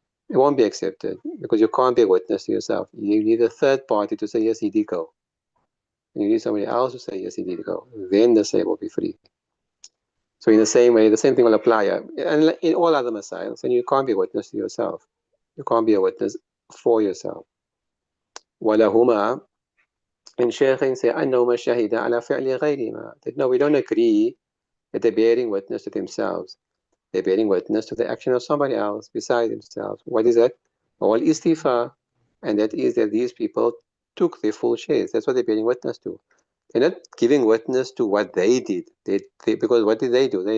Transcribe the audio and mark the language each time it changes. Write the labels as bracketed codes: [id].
[en] It won't be accepted because you can't bear witness to yourself. You need a third party to say yes, he did go. And you need somebody else to say yes, he did go. Then the slave will be free. So in the same way, the same thing will apply. And in all other masails, and you can't be a witness to yourself. You can't be a witness for yourself. [ar] وَلَهُمَا [en] in Shaykhin say [ar] أَنَّهُمَا شَهِدَ عَلَى فِعْلِ غَيْرِهِمَا. [en] That no, we don't agree that they're bearing witness to themselves. They're bearing witness to the action of somebody else besides themselves. What is that? All istifa. And that is that these people took their full shares. That's what they're bearing witness to. They're not giving witness to what they did. Because what did they do?